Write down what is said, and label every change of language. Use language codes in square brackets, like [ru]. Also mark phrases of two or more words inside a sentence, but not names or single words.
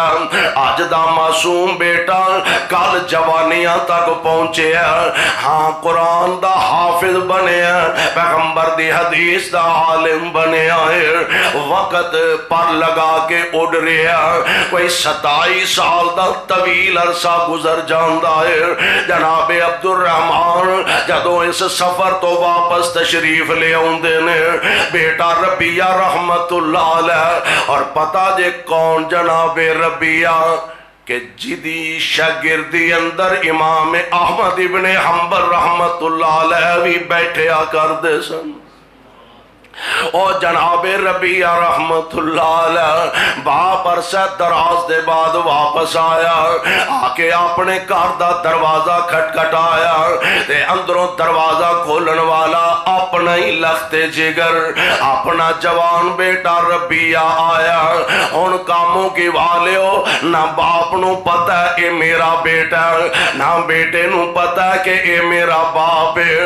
[pa] اج دا معصوم بیٹا کل جوانیاں تک پہنچے، ہاں قرآن دا حافظ بنیا، پیغمبر دی حدیث دا عالم بنیا ہے. وقت پر لا کے اڈ رہیا، کوئی 27 سال دا طویل عرصہ گزر جاندا ہے. جنابِ عبدالرحمن جدوں اس سفر توں واپس تشریف لے آوندے نے، بیٹا ربیعہ [ar] رحمة الله عليه, [pa] اور پتہ جے کون جنابِ ربیعہ کہ جہدی شاگردی اندر امام احمد ابن حنبل [ar] رحمة الله عليه [pa] وی بیٹھیا کردے سن. اور جنابِ ربیعہ [ar] رحمة الله عليه [pa] باپ عرصہ دراز دے بعد واپس آیا، آ کے اپنے گھر دا دروازہ کھٹکھٹایا تے اندروں دروازہ کھولن والا اپنا ہی لختِ جگر اپنا جوان بیٹا ربیعہ آیا. ہن کماں کی والیو، نہ باپ نوں پتہ ہے ایہ میرا بیٹا، نہ بیٹے نوں پتہ ہے کہ ایہ میرا باپ ہے.